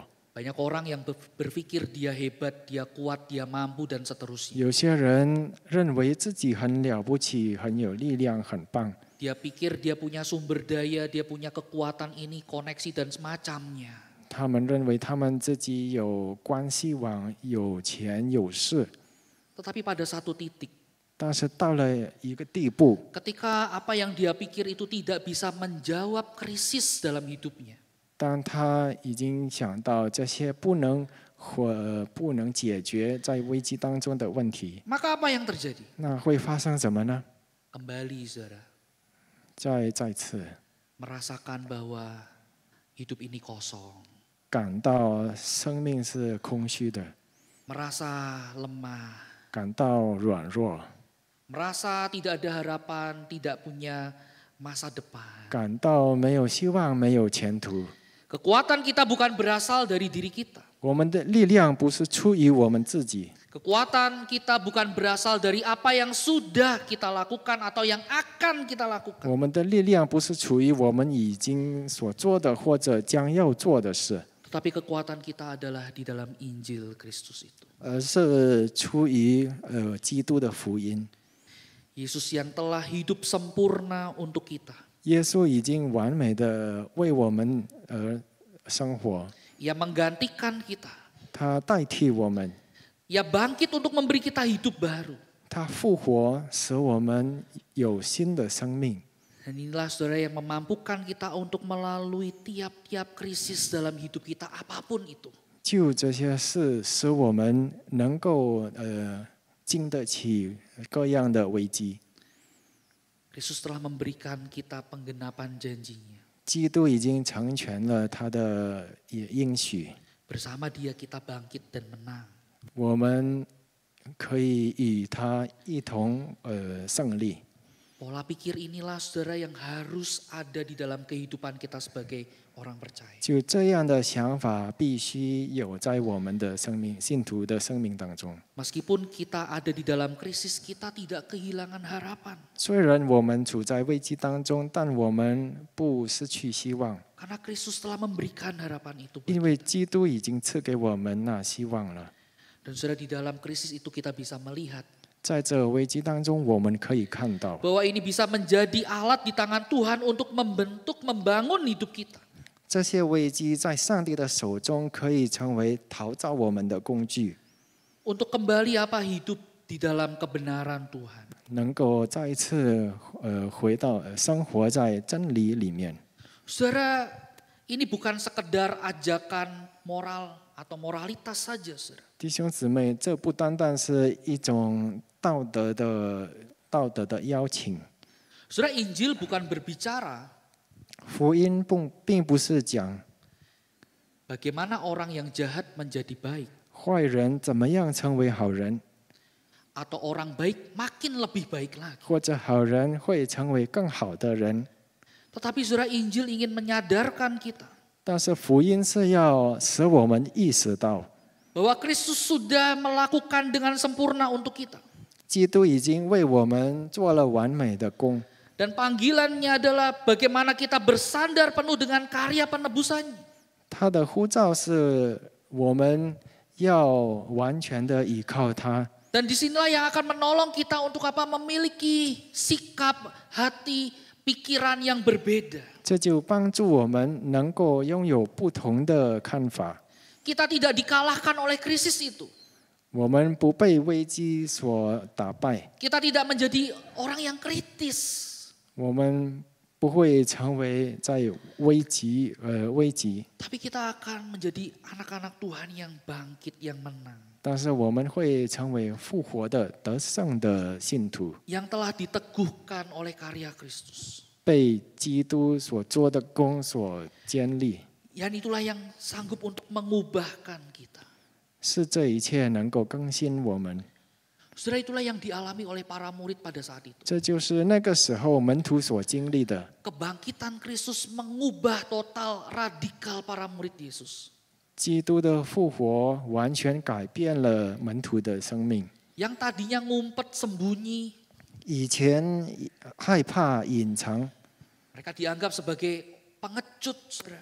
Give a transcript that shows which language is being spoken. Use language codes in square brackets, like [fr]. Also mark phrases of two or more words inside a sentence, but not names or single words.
[id] Banyak orang yang berpikir dia hebat, dia kuat, dia mampu, dan seterusnya. [zh] 有些人认为自己很了不起，很有力量，很棒。 [id] Dia pikir dia punya sumber daya, dia punya kekuatan ini, koneksi, dan semacamnya. [zh] 他们认为他们自己有关系网、有钱有势， [id] Tetapi pada satu titik, [zh] 但是到了一个地步， [id] ketika apa yang dia pikir itu tidak bisa menjawab krisis dalam hidupnya, [zh] 当他已经想到这些不能解决在危机当中的问题， [id] maka apa yang terjadi? [zh] 那会发生什么呢？ [id] Kembali, saudara, [zh] 再次 [id] merasakan bahwa hidup ini kosong, [zh] 感到生命是空虚的， [id] merasa lemah, [zh] 感到软弱， [id] merasa tidak ada harapan, tidak punya masa depan. [zh] 感到没有希望、没有前途。 [id] Kekuatan kita bukan berasal dari diri kita. [zh] 我们的力量不是出于我们自己， [id] Kekuatan kita bukan berasal dari apa yang sudah kita lakukan atau yang akan kita lakukan. [zh] 我们的力量不是出于我们已经所做的或者将要做的事， [id] Tetapi kekuatan kita adalah di dalam Injil Kristus itu. [zh] 而是出于基督的福音。 [id] Yesus yang telah hidup sempurna untuk kita. [zh] 耶稣已经完美的为我们而生活， [id] Ia menggantikan kita. [zh] 他代替我们， [id] Ia bangkit untuk memberi kita hidup baru. [zh] 他复活使我们有新的生命。 [id] Dan inilah saudara yang memampukan kita untuk melalui tiap-tiap krisis dalam hidup kita apapun itu. [zh] 就这些事，使我们能够经得起各样的危机。 [id] Yesus telah memberikan kita penggenapan janjinya. [zh] 基督已经成全了他的应许， [id] Bersama dia kita bangkit dan menang. [zh] 我们可以与他一同胜利。 [id] Pola pikir inilah saudara yang harus ada di dalam kehidupan kita sebagai orang percaya. [zh] 就这样的想法必须有在我们的生命、信徒的生命当中。 [id] Meskipun kita ada di dalam krisis, kita tidak kehilangan harapan. [zh] 虽然我们处在危机当中，但我们不失去希望， [id] Karena Kristus telah memberikan harapan itu. [zh] 因为基督已经赐给我们那希望了。 [id] Dan saudara, di dalam krisis itu kita bisa melihat [zh] 在这危机当中，我们可以看到， [id] bahwa ini bisa menjadi alat di tangan Tuhan untuk membentuk, membangun hidup kita. [zh] 这些危机在上帝的手中可以成为陶造我们的工具， [id] Untuk kembali hidup di dalam kebenaran Tuhan. [zh] 能够再一次回到生活在真理里面。 [id] Saudara, ini bukan sekedar ajakan moral atau moralitas saja, saudara. [zh] 弟兄姊妹，这不单单是一种道德的邀请， [id] Saudara, Injil bukan berbicara [zh] 福音并不是讲 [id] bagaimana orang yang jahat menjadi baik. [zh] 坏人怎么样成为好人， [id] atau orang baik makin lebih baik lagi. [zh] 或者好人会成为更好的人。 [id] Tetapi saudara, Injil ingin menyadarkan kita [zh] 但是福音是要使我们意识到， [id] bahwa Kristus sudah melakukan dengan sempurna untuk kita. [zh] 基督已经为我们做了完美的工， [id] Dan panggilannya adalah bagaimana kita bersandar penuh dengan karya penebusannya. [zh] 他的呼召是我们要完全的依靠他。 [id] Dan disinilah yang akan menolong kita untuk apa? Memiliki sikap, hati, pikiran yang berbeda. [zh] 这就帮助我们能够拥有不同的看法。 [id] Kita tidak dikalahkan oleh krisis itu. [zh] 我们不被危机所打败， [id] Kita tidak menjadi orang yang kritis. [zh] 我们不会成为在危急。 [id] Tapi kita akan menjadi anak-anak Tuhan yang bangkit, yang menang. [zh] 但是我们会成为复活的、得胜的信徒， [id] Yang telah diteguhkan oleh karya Kristus. [zh] 被基督所做的工所建立， [id] Yang itulah yang sanggup untuk mengubahkan kita. [zh] 是这一切能够更新我们。 [id] Saudara, itulah yang dialami oleh para murid pada saat itu. [zh] 这就是那个时候门徒所经历的。 [id] Kebangkitan Kristus mengubah total, radikal para murid Yesus. [zh] 基督的复活完全改变了门徒的生命。 [id] Yang tadinya ngumpet sembunyi, [zh] 以前害怕隐藏， [id] mereka dianggap sebagai pengecut, saudara.